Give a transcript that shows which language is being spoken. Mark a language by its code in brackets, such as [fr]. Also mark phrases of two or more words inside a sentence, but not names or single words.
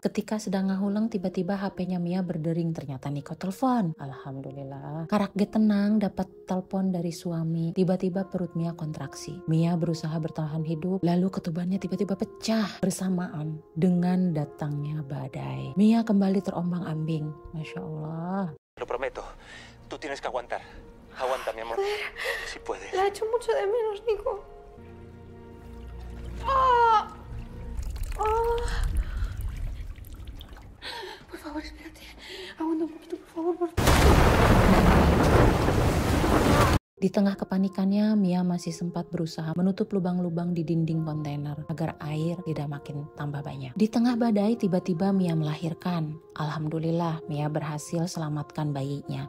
[id] Ketika sedang ngahulang, tiba-tiba HP-nya Mia berdering, ternyata Niko telepon. Alhamdulillah. Karakge tenang dapat telepon dari suami. Tiba-tiba perut Mia kontraksi. Mia berusaha bertahan hidup, lalu ketubannya tiba-tiba pecah bersamaan dengan datangnya badai. Mia kembali terombang-ambing. [ar] ما شاء الله. [es] Lo prometo, tú tienes que aguantar. Aguanta, mi amor. Si puedes. La echo mucho de menos, Nico. ¡Ah! ¡Ah! Por favor, espérate. Aguanta un poquito, por favor, por favor. [id] Di tengah kepanikannya, Mia masih sempat berusaha menutup lubang-lubang di dinding kontainer agar air tidak makin tambah banyak. Di tengah badai, tiba-tiba Mia melahirkan. Alhamdulillah, Mia berhasil selamatkan bayinya.